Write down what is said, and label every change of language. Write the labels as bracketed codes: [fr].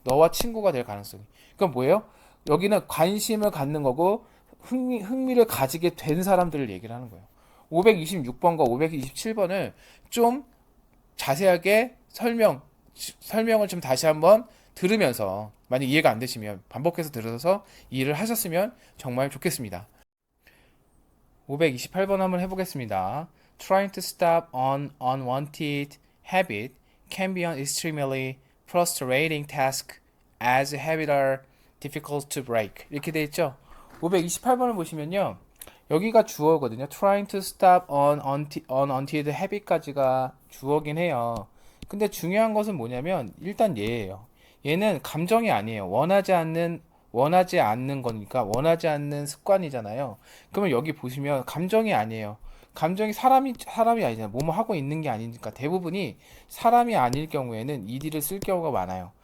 [ko] 너와 친구가 될 가능성이. 그럼 뭐예요? 여기는 관심을 갖는 거고 흥미를 가지게 된 사람들을 얘기를 하는 거예요. 526번과 527번을 좀 자세하게 설명을 좀 다시 한번 들으면서 만약 이해가 안 되시면 반복해서 들어서 이해를 하셨으면 정말 좋겠습니다. 528번 한번 해보겠습니다. [en] Trying to stop an unwanted habit can be an extremely frustrating task as habits are difficult to break. [ko] 이렇게 돼 있죠? 528번을 보시면요. 여기가 주어거든요. [en] Trying to stop an unwanted habit까지가 [ko] 주어긴 해요. 근데 중요한 것은 뭐냐면 일단 얘예요. 얘는 감정이 아니에요. 원하지 않는 거니까 원하지 않는 습관이잖아요. 그러면 여기 보시면 감정이 아니에요. 감정이 사람이 아니잖아요. 뭐뭐 하고 있는 게 아니니까 대부분이 사람이 아닐 경우에는 ed를 쓸 경우가 많아요.